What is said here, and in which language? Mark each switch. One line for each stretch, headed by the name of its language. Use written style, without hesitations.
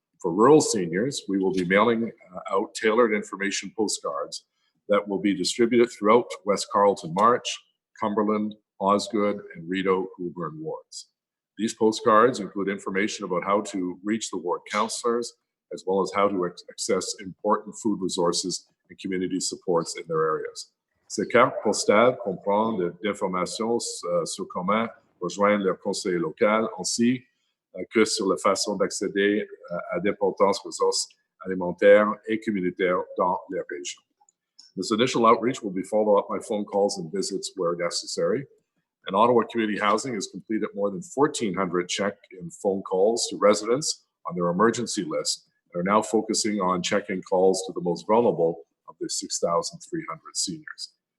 English: For rural seniors, we will be mailing out tailored information postcards that will be distributed throughout West Carleton March, Cumberland, Osgood, and Rideau Woburn wards. These postcards include information about how to reach the ward counselors, as well as how to access important food resources and community supports in their areas.
French: Ces cartes postales comprennent d'informations sur comment rejoindre leur conseiller local, ainsi que sur la façon d'accéder à d'importantes ressources alimentaires et communautaires dans les régions.
English: This initial outreach will be followed up by phone calls and visits where necessary. And Ottawa Community Housing has completed more than 1,400 check-in phone calls to residents on their emergency list and are now focusing on checking calls to the most vulnerable of their 6,300 seniors.